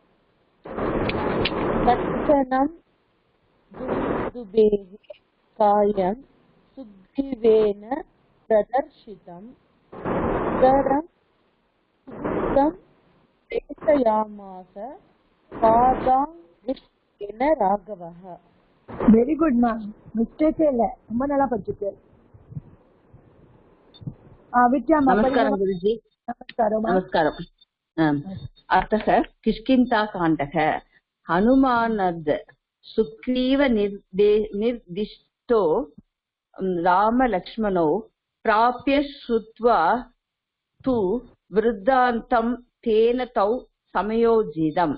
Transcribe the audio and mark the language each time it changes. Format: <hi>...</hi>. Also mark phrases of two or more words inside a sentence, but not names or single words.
<sa>तत्क्षणं दुन्दुभेः कायं सुग्रीवेन प्रदर्शितं. उदरं सुगुप्तं प्रेषयामास पादांगुष्ठेन राघवः.</sa> <en>very good</en> <ta>மா, மிஸ்டேக்கே இல்ல, ரொம்ப நல்லா படிச்சிருக்கு.</ta> <sa>नमस्कारं गुरुजी. नमस्कारम्. अतः किष्किन्धाकाण्डः. हनुमानद् सुग्रीव निर्दिष्टो रामलक्ष्मणौ प्राप्य श्रुत्वा तु वृत्तान्तं तेन तौ समयोजितम्.</sa>